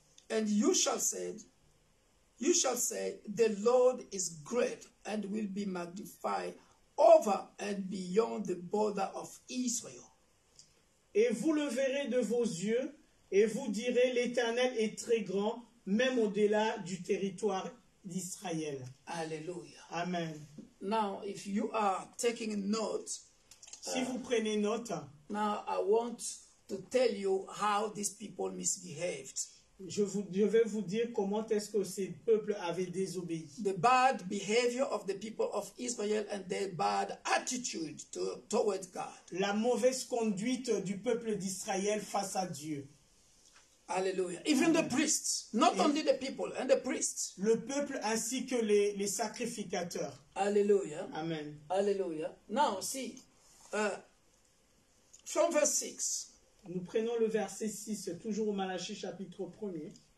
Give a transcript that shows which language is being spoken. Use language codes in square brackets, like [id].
[en] and you shall say, the Lord is great and will be magnified over and beyond the border of Israel. [fr] Et vous le verrez de vos yeux, et vous direz, l'Éternel est très grand, même au-delà du territoire d'Israël. Hallelujah. Amen. [en] Now, if you are taking note, [fr] Si vous prenez note, [en] now I want to tell you how these people misbehaved. [fr] je vais vous dire comment est-ce que ces peuples avaient désobéi. [en] The bad behavior of the people of Israel and their bad attitude towards God. [fr] La mauvaise conduite du peuple d'Israël face à Dieu. Hallelujah. [en] Even the priests, not only the people, and the priests. [fr] Le peuple ainsi que les sacrificateurs. Hallelujah. Amen. [en] Hallelujah. Now, see, from verse 6. [fr] Nous prenons le verset 6, toujours au Malachie chapitre 1er.